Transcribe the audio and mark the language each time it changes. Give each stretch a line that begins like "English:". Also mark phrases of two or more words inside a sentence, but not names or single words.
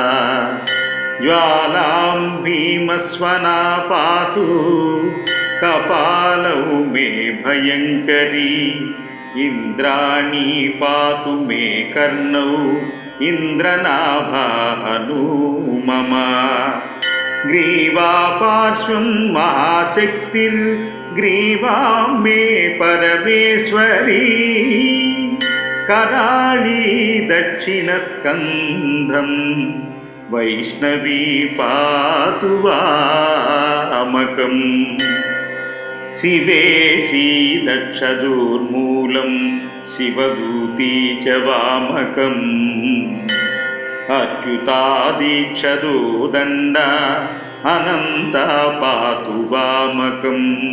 Sanskrit: జ్వాలాం భీమస్వనా పాతు కపాలౌ మే భయంకరీ ఇంద్రాణి పాతు మే కర్ణౌ ఇంద్రనాభాను మమ గ్రీవా పార్శ్వం మహాశక్తిర్గ్రీవాం మే పరమేశ్వరీ कराळी दक्षिणस्कन्धं वैष्णवी पातु वामकम् शिवेशी दक्षदूर्मूलं शिवदूती च वामकम् अच्युतादीक्षदो दण्डा अनन्ता पातु वामकम्